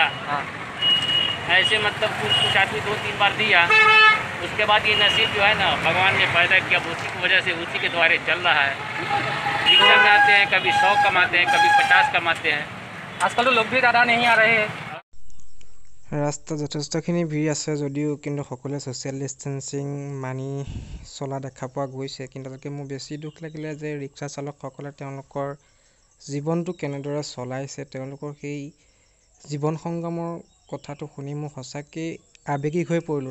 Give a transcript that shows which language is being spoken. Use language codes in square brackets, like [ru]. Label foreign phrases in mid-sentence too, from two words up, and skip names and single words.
[hi] हाँ, ऐसे मतलब कुछ आदमी 2-3 बार दिया। उसके बाद ये नसीब जो है ना भगवान ने पैदा किया, उसी की वजह से उसी के द्वारे चल रहा है। रिक्शा में आते हैं, कभी 100 कमाते हैं, कभी 50 कमाते हैं। आजकल तो लोग भी ज़्यादा नहीं आ रहे हैं। [as] ৰাস্তাত যথেষ্টখিনি ভিৰ আছে যদিও কিন্তু সকলোৱে ছ'চিয়েল ডিষ্টেঞ্চিং মানি চলা দেখা পোৱা গৈছে। কিন্তু তাতকৈ মোৰ বেছি দুখ লাগিলে যে ৰিক্সা চালকসকলে তেওঁলোকৰ জীৱনটো কেনেদৰে চলাইছে, তেওঁলোকৰ সেই জীৱন সংগ্ৰামৰ কথাটো শুনি মই সঁচাকৈ আৱেগিক হৈ পৰিলোঁ।